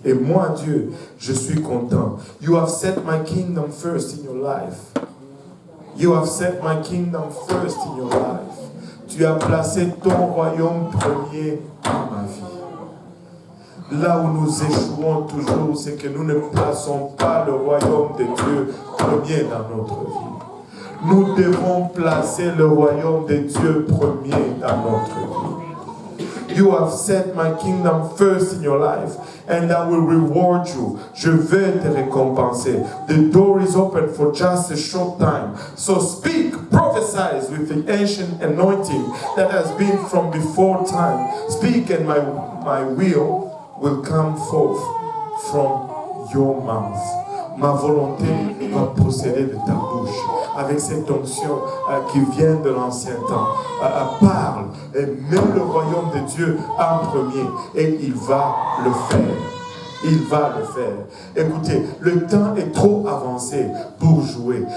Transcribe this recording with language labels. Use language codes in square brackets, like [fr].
[fr] Et moi, Dieu, je suis content. [en] You have set my kingdom first in your life. You have set my kingdom first in your life. [fr] Tu as placé ton royaume premier dans ma vie. Là où nous échouons toujours, c'est que nous ne plaçons pas le royaume de Dieu premier dans notre vie. Nous devons placer le royaume de Dieu premier dans notre vie. [en] You have set my kingdom first in your life, and I will reward you. [fr] Je vais te récompenser. [en] The door is open for just a short time. So speak, prophesy with the ancient anointing that has been from before time. Speak, and my will come forth from your mouth. [fr] Ma volonté va procéder de ta bouche avec cette onction qui vient de l'ancien temps. Parle et mets le royaume de Dieu en premier et il va le faire. Il va le faire. Écoutez, le temps est trop avancé pour jouer.